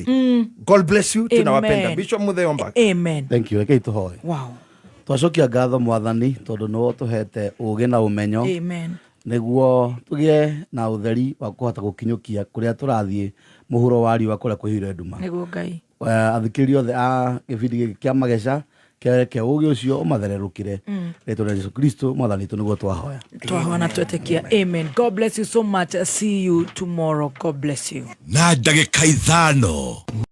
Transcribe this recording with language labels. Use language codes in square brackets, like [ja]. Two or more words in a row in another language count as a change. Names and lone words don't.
[en] God bless you. Tunawapenda. Bishop Mutheyomba. Amen. Thank you. [ki] Rekei tuhoe. [en] Wow. [ki] Twacokia ngatho mwathani tondu no tuhete ugi na umenyo. Amen. Niguo tugie na utheri wa kuhota gukinyukia kuria turathie muhuro wa riwa kuria kuhire nduma. Niguo Ngai. Athikiririo the a gibindi kia mageca ke ugi ucio umathererukire rito rĩa Yesu Kristo mwathani tu niguo twahoya na twetekia. [en] Amen. God bless you so much. See you tomorrow. God bless you. [ki] Na ndagĩka ithano